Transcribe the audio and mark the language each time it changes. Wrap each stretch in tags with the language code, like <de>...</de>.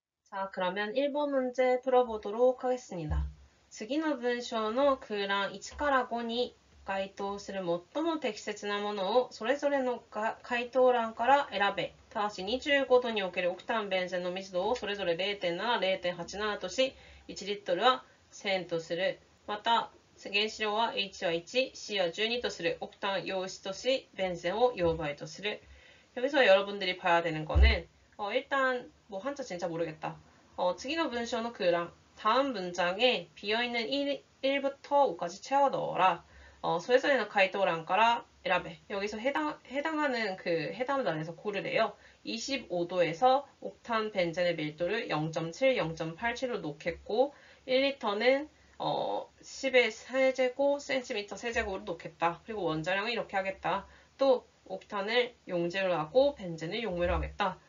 <ko>자, 그러면 1번 문제 풀어보도록 하겠습니다.</ko> <ja>次の文章の空欄1から5に該当する最も適切なものをそれぞれの回答欄から選べ。ただし25度におけるオクタンベンゼンの密度をそれぞれ 0.7、0.87 とし、1リットルは1000とする。また、原子量は H は1、C は12とする。オクタン用1とし、ベンゼンを用倍とする。</ja> <ko>여기서 여러분들이 봐야 되는 거는 일단 한자 진짜 모르겠다.</ko> <ja>次の文章の空欄</ja> <ko>다음 문장에 비어있는 1부터 5까지 채워 넣어라.</ko> <ja>それぞれの回答欄から選べ.</ja> <ko>여기서 해당하는 그 해당란에서 고르래요. 25도에서 옥탄 벤젠의 밀도를 0.7, 0.87로 놓겠고 1리터는 10의 세제곱, 센티미터 세제곱으로 놓겠다. 그리고 원자량은 이렇게 하겠다. 또 옥탄을 용제로 하고 벤젠을 용매로 하겠다.</ko>